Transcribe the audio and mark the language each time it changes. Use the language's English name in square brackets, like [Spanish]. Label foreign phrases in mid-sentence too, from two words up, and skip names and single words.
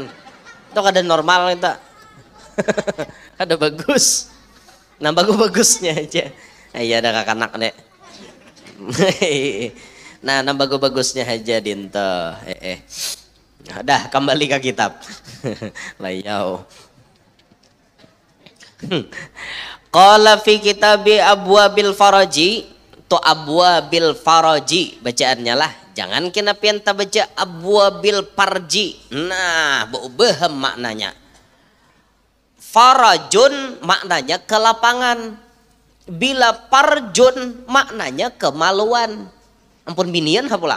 [Banjar] Itu ada normal itu. Ada bagus. Nah bagus-bagusnya aja. Iya ada kakak dek. Nah bagus-bagusnya aja dinto. Dah kembali ke kitab. Layau. [Arabic] قال في كتاب أبواب الفرج. [Banjar] To abwabil faraji bacaannya lah. Jangan kena pianta baca abwabil parji. Nah berubah maknanya. Farajun maknanya kelapangan. Bila parjun maknanya kemaluan. Ampun binian hapulang.